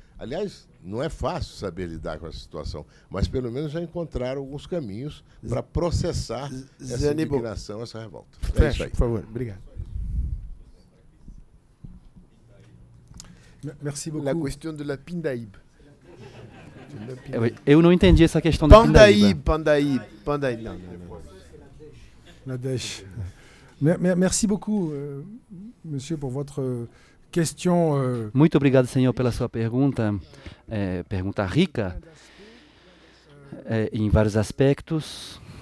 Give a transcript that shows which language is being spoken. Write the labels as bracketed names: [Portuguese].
[Portuguese] Aliás, não é fácil saber lidar com essa situação, mas pelo menos já encontraram alguns caminhos para processar essa indignação, essa revolta. É isso aí. Por favor. Obrigado. [French] Merci beaucoup. La question de la Pindaíba. [Portuguese] Eu não entendi essa questão da Pindaíba. Pandaíba. Não. Nadesh. [French] Merci beaucoup, monsieur, pour votre question. [Portuguese] Muito obrigado, senhor, pela sua pergunta. Pergunta rica em vários aspectos.